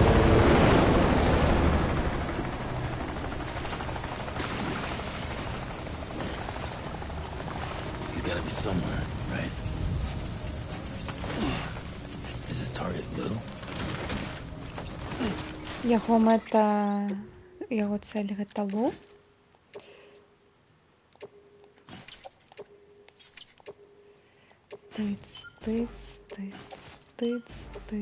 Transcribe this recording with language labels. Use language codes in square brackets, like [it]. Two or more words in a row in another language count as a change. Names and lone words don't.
[en] He's gotta be somewhere, right? Is his target little? [be] Яго мэта, яго цель гэта Лу. Тыц, тыц, тыц, тыц, тыц.